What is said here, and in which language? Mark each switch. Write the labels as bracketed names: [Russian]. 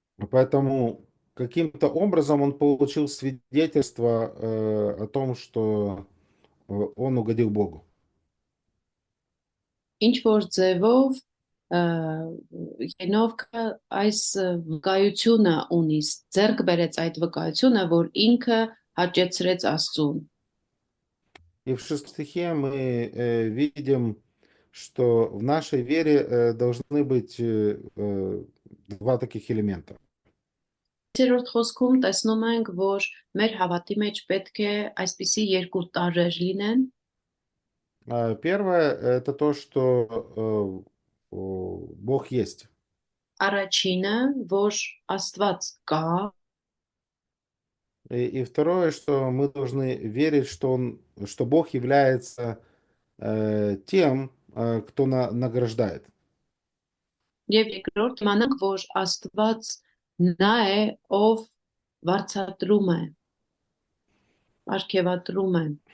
[Russian] Поэтому каким-то образом он получил свидетельство о том, что он угодил Богу. [Armenian] Ինչ որ ձևով Ենովքը այս վկայությունը ունի, ձեռք բերեց այդ վկայությունը, որ ինքը հաճեցրեց Աստծուն։ [Russian] И в 6 стихе мы видим, что в нашей вере должны быть два таких элемента. [Armenian] 5-րդ խոսքում տեսնում ենք, որ մեր հավատի մեջ պետք է այսպիսի երկու տարրեր լինեն։ [Russian] Первое – это то, что Бог есть. [Armenian] Առաջինը, որ Աստված կա, [Russian] И второе, что мы должны верить, что Бог является тем, кто награждает. [Armenian] եւ երկրորդ իմանանք, որ Աստված նա է, ով վարձատրում է, ապարգևատրում է,